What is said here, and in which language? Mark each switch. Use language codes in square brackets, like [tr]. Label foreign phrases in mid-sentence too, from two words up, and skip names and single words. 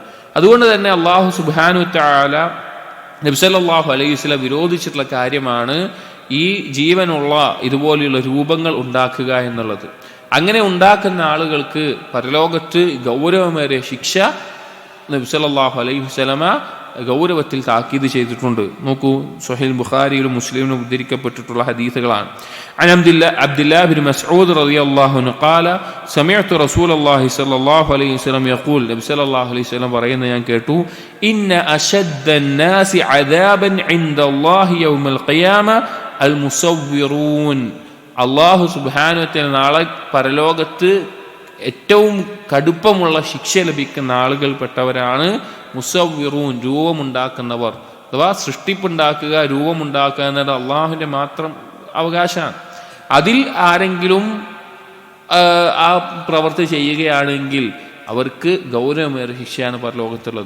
[ml] അതുകൊണ്ട് തന്നെ [ar] الله سبحانه وتعالى [ml] നബി [ar] صلى الله عليه وسلم [ml] വിരോധിച്ചിട്ടുള്ള കാര്യമാണ് ഈ ജീവനുള്ള ഇതുപോലെയുള്ള രൂപങ്ങൾ ഉണ്ടാക്കുക എന്നുള്ളത്. അങ്ങനെ ഉണ്ടാക്കുന്ന ആളുകൾക്ക് പരലോകത്ത് ഗൗരവമേറിയ ശിക്ഷ നബി [ar] صلى الله عليه وسلم [ml] ഗൗരവത്തിൽ താക്കീത് ചെയ്തിട്ടുണ്ട്. നോക്കൂ, സ്വഹീഹ് ബുഖാരിയിലും മുസ്ലിമിലും ഉദ്ധരിക്കപ്പെട്ടിട്ടുള്ള ഹദീസുകളാണ്. [ar] عن عبد الله بن مسعود رضي الله عنه قال سمعت رسول الله صلى الله عليه وسلم يقول, നബി صلى الله عليه وسلم [ml] പറയുന്നത് ഞാൻ കേട്ടു, [ar] إن أشد الناس عذابا عند الله يوم القيامة المصورون. الله سبحانه وتعالى [ml] നാളെ പരലോകത്ത് ഏറ്റവും കടുപ്പമുള്ള ശിക്ഷ ലഭിക്കുന്ന ആളുകൾപ്പെട്ടവരാണ് മുസവ്വിറൂൻ, രൂപമുണ്ടാക്കുന്നവർ. അഥവാ സൃഷ്ടിപ്പുണ്ടാക്കുക, രൂപമുണ്ടാക്കുക എന്നത് അള്ളാഹുവിൻ്റെ മാത്രം അവകാശമാണ്. അതിൽ ആരെങ്കിലും ആ പ്രവൃത്തി ചെയ്യുകയാണെങ്കിൽ അവർക്ക് ഗൗരവമേറിയ ശിക്ഷയാണ് പരലോകത്തുള്ളത്.